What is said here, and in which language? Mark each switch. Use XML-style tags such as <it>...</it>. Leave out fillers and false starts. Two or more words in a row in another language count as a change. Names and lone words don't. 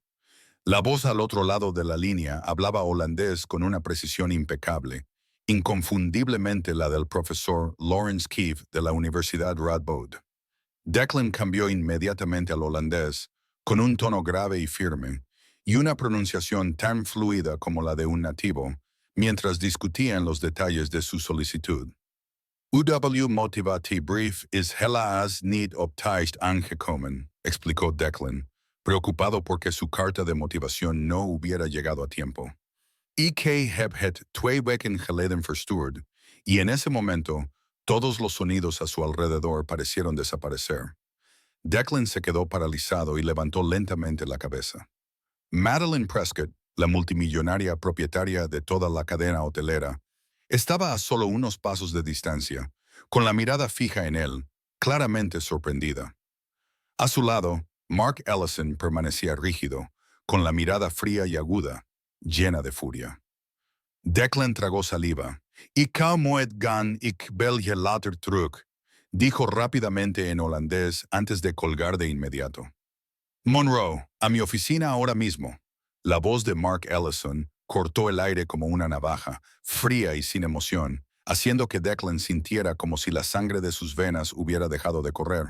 <es>La voz al otro lado de la línea hablaba holandés con una precisión impecable, inconfundiblemente la del profesor Lawrence Keefe de la Universidad Radboud. Declan cambió inmediatamente al holandés, con un tono grave y firme, y una pronunciación tan fluida como la de un nativo, mientras discutían los detalles de su solicitud.</es> <nl>UW motivatie is helaas niet op tijd aangekomen,</nl> <es>explicó Declan, preocupado porque su carta de motivación no hubiera llegado a tiempo.</es> <nl>Ik heb het 2 weken geleden verstuurd,</nl> <es>y en ese momento, todos los sonidos a su alrededor parecieron desaparecer. Declan se quedó paralizado y levantó lentamente la cabeza. Madeline Prescott, la multimillonaria propietaria de toda la cadena hotelera, estaba a solo unos pasos de distancia, con la mirada fija en él, claramente sorprendida. A su lado, Mark Ellison permanecía rígido, con la mirada fría y aguda, llena de furia. Declan tragó saliva.</es> <nl>Ik hou nooit gaan, ik bel je later terug,</nl> <es>dijo rápidamente en holandés antes de colgar de inmediato. Monroe, a mi oficina ahora mismo. La voz de Mark Ellison cortó el aire como una navaja, fría y sin emoción, haciendo que Declan sintiera como si la sangre de sus venas hubiera dejado de correr.</es>